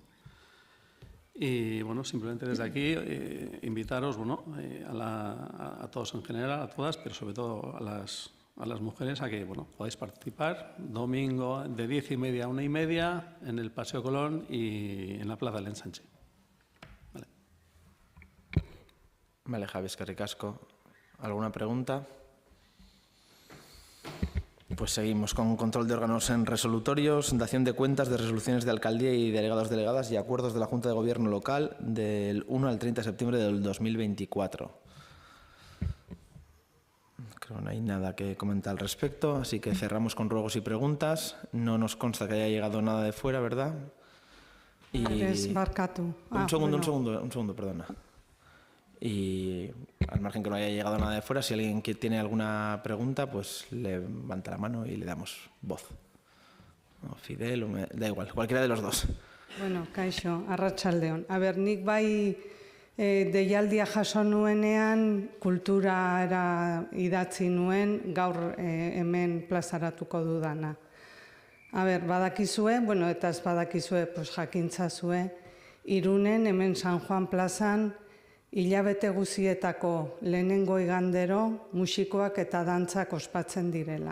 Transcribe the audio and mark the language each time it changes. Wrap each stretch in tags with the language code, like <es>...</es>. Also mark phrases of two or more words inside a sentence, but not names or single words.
<es>Y simplemente desde aquí invitaros a todos en general, a todas, pero sobre todo a las mujeres, a que podáis participar domingo de 10:30 a 1:30 en el Paseo Colón y en la Plaza del Ensanche. Vale,</es> <eu>Javi, eskerrik asko.</eu> <es>¿Alguna pregunta? Pues seguimos con control de órganos en resolutorios, dación de cuentas de resoluciones de alcaldía y delegados, delegadas y acuerdos de la Junta de Gobierno local del 1 al 30 de septiembre del 2024. Creo que no hay nada que comentar al respecto, así que cerramos con ruegos y preguntas. No nos consta que haya llegado nada de fuera, ¿verdad?</es> <eu>Eres Barkatu.</eu> <es>Un segundo, perdona. Y al margen que no haya llegado nada de fuera, si alguien que tiene alguna pregunta, pues levanta la mano y le damos voz. O Fidel, da igual, cualquiera de los dos.</es> <eu>Bueno, kaixo, arratsaldeon. Nik bai deialdia jaso nuenean kulturara idatzi nuen gaur hemen plazaratuko dudana. Badakizue, eta ez badakizue, jakintzazue, Irunen hemen San Juan plazan hilabete guzietako lehenengo igandero musikoak eta dantzak ospatzen direla.</eu>